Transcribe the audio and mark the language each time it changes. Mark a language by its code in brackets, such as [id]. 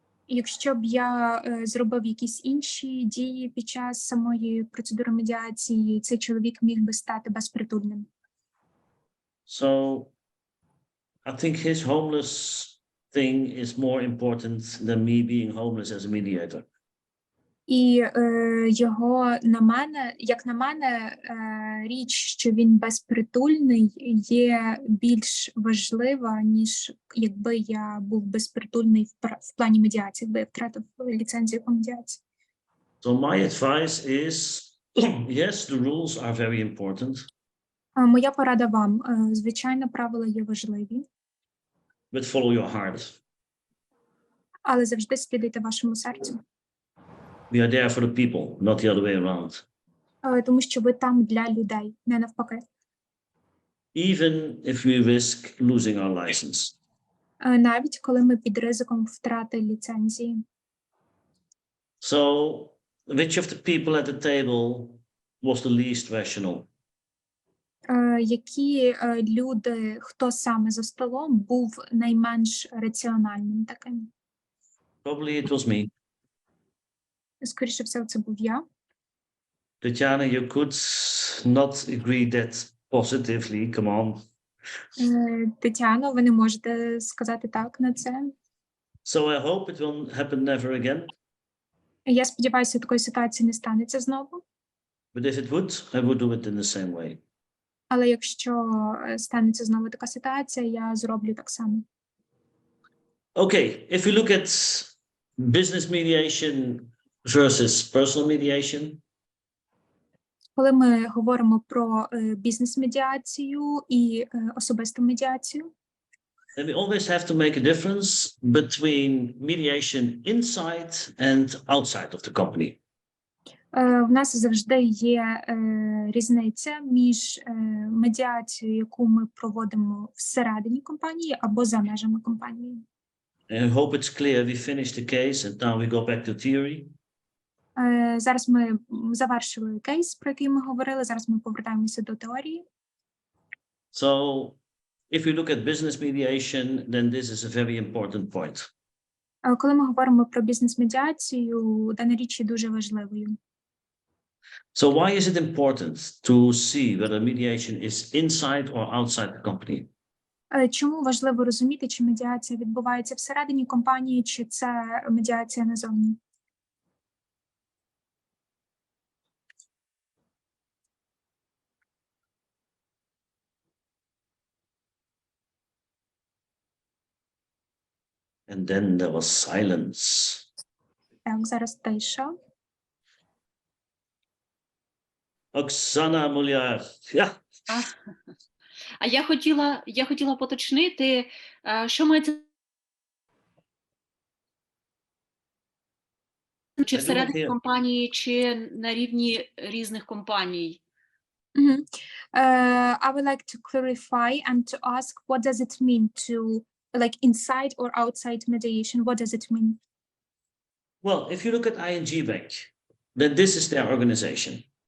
[uk] Якщо б я зробив якісь інші дії під час самої процедури медіації, цей чоловік міг би стати безпритульним. [en] So I think his homeless thing is more important than me being homeless as a mediator. [uk] І його, як на мене, річ, що він безпритульний, є більш важлива, ніж якби я був безпритульний в плані медіації, якби я втратив ліцензію по медіації. [en] So my advice is, yes, the rules are very important, [uk] Моя порада вам. Звичайно, правила є важливі, [en] but follow your heart. [uk] але завжди слідуйте вашому серцю. [en] We are there for the people, not the other way around. [uk] Тому що ви там для людей, не навпаки. [en] Even if we risk losing our license. [uk] Навіть коли ми під ризиком втрати ліцензії. [en] So, which of the people at the table was the least rational? [uk] Які люди, хто саме за столом, був найменш раціональним таким? [en] Probably it was me. [uk] Скоріше всього, це був я. [en] Tatiana, you could not agree that positively, come on. [uk] Тетяно, ви не можете сказати так на це. [en] So I hope it will happen never again. [uk] Я сподіваюся, такої ситуації не станеться знову. [en] But if it would, I would do it in the same way. [uk] Але якщо станеться знову така ситуація, я зроблю так само. [en] Okay, if we look at business mediation versus personal mediation. [uk] Коли ми говоримо про бізнес-медіацію і особисту медіацію, [en] then we always have to make a difference between mediation inside and outside of the company. [uk] в нас завжди є різниця між медіацією, яку ми проводимо всередині компанії або за межами компанії. [en] I hope it's clear we finished the case and now we go back to theory. [uk] Зараз ми завершили кейс, про який ми говорили, зараз ми повертаємося до теорії. [en] So, if we look at business mediation, then this is a very important point. [uk] Коли ми говоримо про бізнес-медіацію, дана річ є дуже важливою. [en] So why is it important to see whether mediation is inside or outside the company? [uk] Чому важливо розуміти, чи медіація відбувається всередині компанії, чи це медіація назовні? [en] And then there was silence. [uk] Так, зараз тиша. Оксана Муляр. Yeah. А я хотіла поточнити, що мається чи всередині компанії, чи на рівні різних компаній. [en] I would like to clarify and to ask, what does it mean to, like, inside or outside mediation? What does it mean? Well, if you look at ING Bank, then this is their organization.